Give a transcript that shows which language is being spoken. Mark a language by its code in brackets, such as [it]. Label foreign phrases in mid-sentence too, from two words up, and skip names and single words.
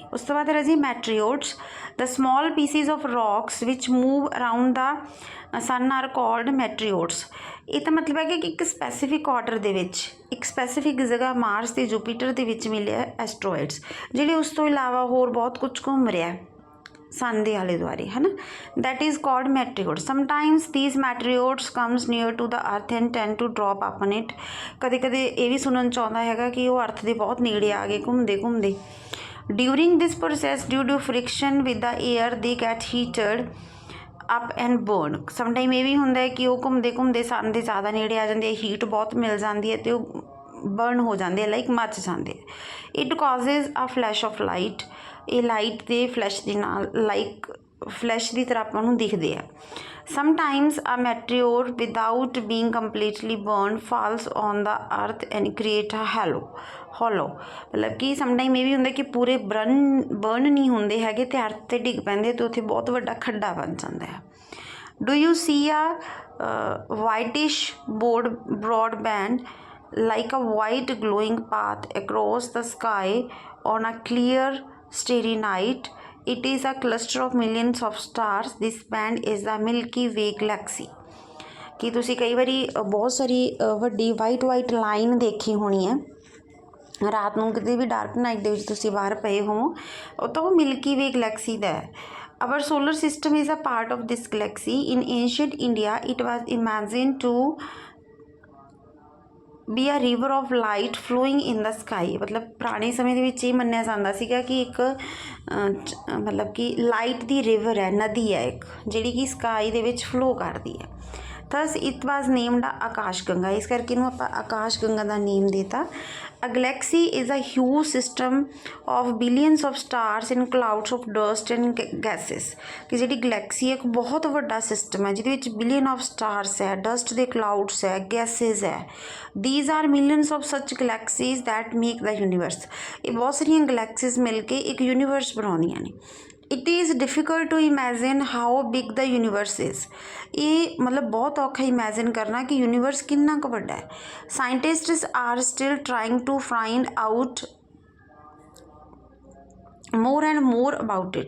[pa] ਉਸ ਤੋਂ ਬਾਅਦ [en] Raji meteoroids, the small pieces of rocks which move around the sun are called meteoroids. [pa] ਇਹ ਤਾਂ ਮਤਲਬ ਹੈ ਕਿ ਇੱਕ [en] specific order [pa] ਦੇ ਵਿੱਚ ਇੱਕ ਸਪੈਸੀਫਿਕ ਜਗ੍ਹਾ ਮਾਰਸ ਤੇ ਜੁਪੀਟਰ ਦੇ ਵਿੱਚ ਮਿਲਿਆ ਐਸਟਰੋਇਡਸ, ਜਿਹੜੇ ਉਸ ਤੋਂ ਇਲਾਵਾ ਹੋਰ ਬਹੁਤ ਕੁਝ ਘੁੰਮ ਰਿਹਾ सन ਦੇ ਆਲੇ ਦੁਆਲੇ ਹੈ ਨਾ, [en] that is called meteoroids. Sometimes these meteoroids comes near to the earth and tend to drop upon it. [pa] ਕਦੇ ਕਦੇ ਇਹ ਵੀ ਸੁਣਨ 'ਚ ਆਉਂਦਾ ਹੈਗਾ ਕਿ ਉਹ ਅਰਥ ਦੇ ਬਹੁਤ ਨੇੜੇ ਆ ਗਏ ਘੁੰਮਦੇ। [en] During this process, due to friction with the air, they get heated up and burn. [pa] Sometime ਇਹ ਵੀ ਹੁੰਦਾ ਹੈ ਕਿ ਉਹ ਘੁੰਮਦੇ सन ਦੇ ਜ਼ਿਆਦਾ ਨੇੜੇ ਆ ਜਾਂਦੇ, ਹੀਟ ਬਹੁਤ ਮਿਲ ਜਾਂਦੀ ਹੈ ਅਤੇ ਉਹ ਬਰਨ ਹੋ ਜਾਂਦੇ, ਲਾਈਕ ਮੱਚ ਜਾਂਦੇ। [en] It causes a flash of light, [pa] ਇਹ ਲਾਈਟ ਦੇ ਫਲੈਸ਼ ਦੇ ਨਾਲ [en] like flash [pa] ਦੀ ਤਰ੍ਹਾਂ ਆਪਾਂ ਨੂੰ ਦਿਖਦੇ ਆ। [en] Sometimes a meteor without being completely burnt falls on the earth and create a hollow, [pa] ਮਤਲਬ ਕਿ ਸਮਟਾਈਮ ਇਹ ਵੀ ਹੁੰਦਾ ਕਿ ਪੂਰੇ ਬਰਨ ਨਹੀਂ ਹੁੰਦੇ ਹੈਗੇ ਅਤੇ ਅਰਥ 'ਤੇ ਡਿੱਗ ਪੈਂਦੇ ਅਤੇ ਉੱਥੇ ਬਹੁਤ ਵੱਡਾ ਖੱਡਾ ਬਣ ਜਾਂਦਾ ਹੈ। [en] Do you see a whitish broad band like a white glowing path across the sky on a clear starry night? It is a cluster of millions of stars. This band is the Milky Way galaxy. [pa] ਕਿ ਤੁਸੀਂ ਕਈ ਵਾਰੀ ਬਹੁਤ ਸਾਰੀ ਵੱਡੀ [en] white line [pa] ਦੇਖੀ ਹੋਣੀ ਹੈ ਰਾਤ ਨੂੰ ਕਿਤੇ ਵੀ [en] dark night [pa] ਦੇ ਵਿੱਚ ਤੁਸੀਂ ਬਾਹਰ ਪਏ ਹੋ, ਉਹ ਤਾਂ ਉਹ ਮਿਲਕੀ ਵੇ ਗਲੈਕਸੀ ਦਾ ਹੈ। [en] Our solar system is a part of this galaxy. In ancient India, it was imagined to be a river of light flowing in the sky. [pa] ਮਤਲਬ ਪੁਰਾਣੇ ਸਮੇਂ ਦੇ ਵਿੱਚ ਇਹ ਮੰਨਿਆ ਜਾਂਦਾ ਸੀਗਾ ਕਿ ਇੱਕ ਮਤਲਬ ਕਿ ਲਾਈਟ ਦੀ ਰਿਵਰ ਹੈ, ਨਦੀ ਹੈ ਇੱਕ, ਜਿਹੜੀ ਕਿ ਸਕਾਈ ਦੇ ਵਿੱਚ ਫਲੋ ਕਰਦੀ ਹੈ। [en] Thus it was named [pa] ਆਕਾਸ਼ ਗੰਗਾ, ਇਸ ਕਰਕੇ ਇਹਨੂੰ ਆਪਾਂ ਆਕਾਸ਼ ਗੰਗਾ ਦਾ ਨੇਮ ਦੇਤਾ। [en] A galaxy is a huge system of billions of stars and clouds of dust and gases. [pa] ਕਿ ਜਿਹੜੀ ਗਲੈਕਸੀ ਹੈ ਇੱਕ ਬਹੁਤ ਵੱਡਾ ਸਿਸਟਮ ਹੈ ਜਿਹਦੇ ਵਿੱਚ [en] billion of stars [pa] ਹੈ, ਡਸਟ ਦੇ ਕਲਾਊਡਸ ਹੈ, ਗੈਸਿਸ ਹੈ। [en] These are millions of such galaxies that make the universe. [pa] ਇਹ ਬਹੁਤ ਸਾਰੀਆਂ ਗਲੈਕਸੀਜ਼ ਮਿਲ ਕੇ ਇੱਕ ਯੂਨੀਵਰਸ ਬਣਾਉਂਦੀਆਂ ਨੇ। [en] It is difficult to imagine how big the universe is. [pa] ਇਹ ਮਤਲਬ ਬਹੁਤ ਔਖਾ ਇਮੈਜਿਨ ਕਰਨਾ ਕਿ ਯੂਨੀਵਰਸ ਕਿੰਨਾ ਕੁ ਵੱਡਾ ਹੈ। [en] Scientists are still trying to find out more and more about it.